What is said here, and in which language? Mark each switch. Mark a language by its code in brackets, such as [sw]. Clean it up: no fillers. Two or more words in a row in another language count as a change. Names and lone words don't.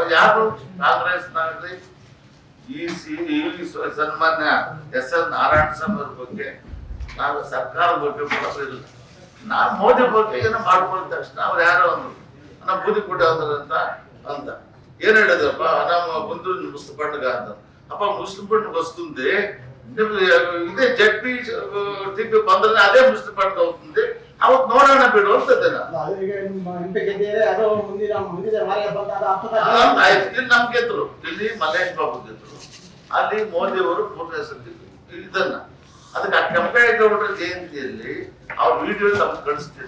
[kn] ಯಾರು ಕಾಂಗ್ರೆಸ್ನಾಗಲಿ ಈ ಸನ್ಮಾನ್ಯ ಎಸ್.ಎನ್. ನಾರಾಯಣ ಸ್ವಾಮಿ ಅವ್ರ ಬಗ್ಗೆ ನಾವು ಸರ್ಕಾರದ ಬಗ್ಗೆ ಮಾಡೋದಿಲ್ಲ. ನಾವು ಮೋದಿ ಬಗ್ಗೆ ಏನೋ ಮಾಡ್ಕೊಂಡ ತಕ್ಷಣ ಅವ್ರು ಯಾರೋ ಒಂದು ನಮ್ಮ ಬೂದಿ ಕೊಟ್ಟ ಅಂತ ఏం ಹೇಳಿದಪ್ಪ ನಮ್ಮ [te] ముందు ముస్లిం పండుగ [kn] ಅಂತ. [te] అప్ప ముస్లిం పండుగ వస్తుంది, ఇదే జడ్పీ టిపి ಬಂದ್ರೆ అదే ముస్లిం పండుగ అవుతుంది, [kn] ಅವತ್ತು ನೋಡೋಣ ಬಿಡು ಅಂತದೆ. ಇಲ್ಲಿ ನಮ್ ಗೆದ್ರು, ಇಲ್ಲಿ ಮಲ್ಲೇಶ್ ಬಾಬು ಗೆದ್ರು, ಅಲ್ಲಿ ಮೋದಿ ಅವರು 3ನೇ ಸತಿ ಇದನ್ನ ಅದಕ್ಕೆ ಕೆಂಪೇಗೌಡರ ಜಯಂತಿಯಲ್ಲಿ ಅವ್ರ ವಿಡಿಯೋ ನಮ್ಗೆ ಕಳಿಸ್ತೀವಿ.